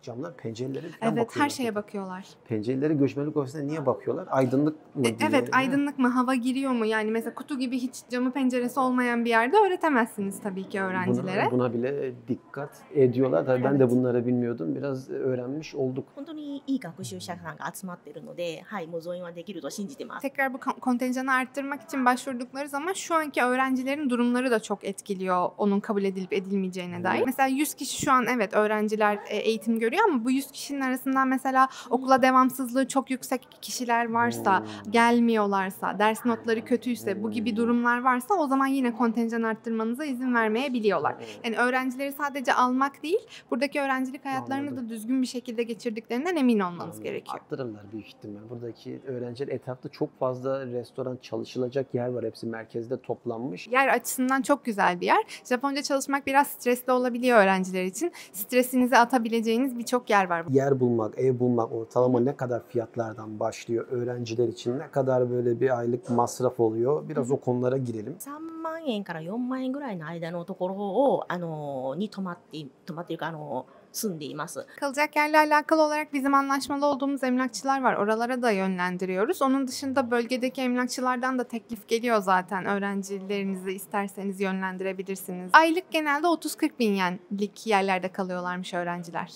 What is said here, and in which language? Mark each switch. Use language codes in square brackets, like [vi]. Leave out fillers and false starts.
[tr] Camlar, pencereleri falan Evet, bakıyorlar. her şeye bakıyorlar. Pencereleri göçmenlik ofisine niye bakıyorlar? Aydınlık mı? Evet, aydınlık mı? Hava giriyor mu? Yani mesela kutu gibi hiç camı penceresi olmayan bir yerde öğretemezsiniz tabii ki öğrencilere. Buna bile dikkat ediyorlar. Tabii ben de bunları bilmiyordum. Biraz öğrenmiş olduk. [ja] 本当にいい学習者さんが集まっているので、はい、もう増員はできると信じてます。 [tr] Tekrar bu kontenjanı arttırmak için başvurdukları zaman şu anki öğrencilerin durumları da çok etkiliyor onun kabul edilip edilmeyeceğine dair. Mesela 100 kişi şu an evet öğrenciler eğitim görüyor ama bu 100 kişinin arasından mesela okula devamsızlığı çok yüksek kişiler varsa, gelmiyorlarsa, ders notları kötüyse, bu gibi durumlar varsa o zaman yine kontenjan arttırmanıza izin vermeyebiliyorlar. Yani öğrencileri sadece almak değil, buradaki öğrencilik hayatlarını da düzgün bir şekilde geçirdiklerinden emin olmanız gerekiyor. Arttırırlar büyük ihtimal. Buradaki öğrenciler etrafta çok fazla restoran, çalışılacak yer var. Hepsi merkezde toplanmış. Yer açısından çok güzel bir yer. Japonca çalışmak biraz stresli olabiliyor öğrenciler için. Stresinizi atabileceğiniz birçok yer var. Yer bulmak, ev bulmak ortalama ne kadar fiyatlardan başlıyor? Öğrenciler için ne kadar böyle bir aylık masraf oluyor? Biraz o konulara girelim. [ja] 3万円から4万円ぐらいの間のところをに泊まっているか住んでいます。 [tr] Kalacak yerle alakalı olarak bizim anlaşmalı olduğumuz emlakçılar var. Oralara da yönlendiriyoruz. Onun dışında bölgedeki emlakçılardan da teklif geliyor zaten. Öğrencilerinizi isterseniz yönlendirebilirsiniz. Aylık genelde 30-40 bin yenlik yerlerde kalıyorlarmış öğrenciler.